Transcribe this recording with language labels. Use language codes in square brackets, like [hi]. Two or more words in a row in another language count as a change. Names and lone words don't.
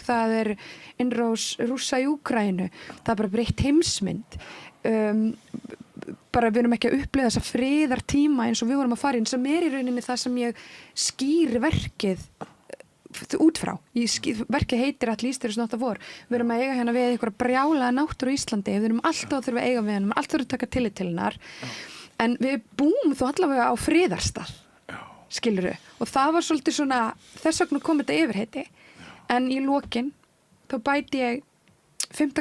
[is] Það innrás Rússa í Úkraínu, það bara breytt heimsmynd. Bara við erum ekki að upplifa þessa friðartíma eins og við vorum að fara inn, sem í rauninni það sem ég skýri verkið út frá. Verkið heitir At least there is not a war. Við erum að eiga hérna við einhverja brjálaða náttúru í Íslandi, við erum alltaf að þurfa að eiga við hennum, alltaf þurfa að taka tillit til hennar, en við búum þó allavega á friðarstað. Skilurðu, og það var svolítið svona þess vegna kom þetta yfirheiti en í lokin þá bæti ég 5.